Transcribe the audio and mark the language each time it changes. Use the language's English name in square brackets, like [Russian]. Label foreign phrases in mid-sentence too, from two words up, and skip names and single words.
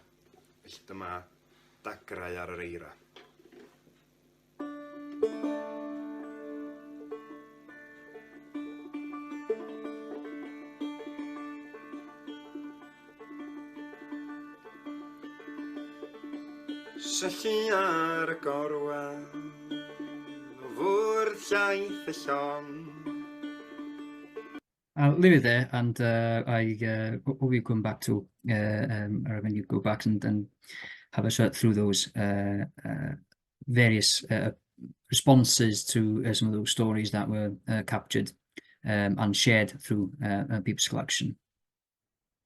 [Welsh] Felly dyma dagrau ar yr eira. Syllu ar y gorwel, o fwrdd llaeth y llong. [English] I'll leave it there, and I hope you come back to, or when you go back and have a search through those various responses to some of those stories that were captured and shared through People's Collection.